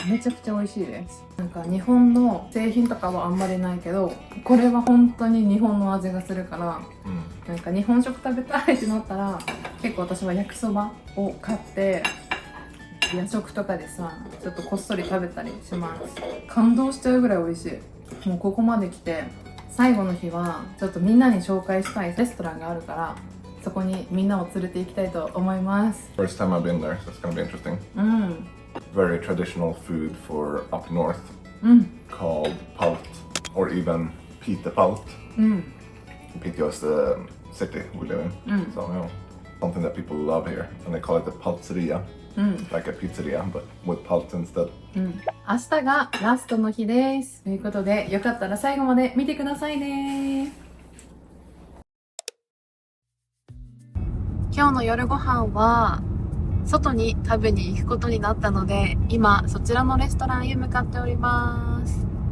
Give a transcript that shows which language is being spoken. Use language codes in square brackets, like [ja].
[ja] めちゃくちゃ美味しいです。なんか日本の製品とかはあんまりないけど、これは本当に日本の味がするから、なんか日本食食べたいってなったら結構私は焼きそばを買って夜食とかでさちょっとこっそり食べたりします。感動しちゃうぐらい美味しい。もうここまで来て最後の日はちょっとみんなに紹介したいレストランがあるから、そこにみんなを連れて行きたいと思います。 [en] First time I've been there, so it's gonna be interesting. Very traditional food for up north, called palt, or even Pitepalt. Piteå is the city we live in, so you know, something that people love here, and they call it the paltzeria, like a pizzeria but with palt instead. [ja] 明日がラストの日です。ということでよかったら最後まで見てくださいね。今日の夜ご飯は外に食べに行くことになったので、今そちらのレストランへ向かっております。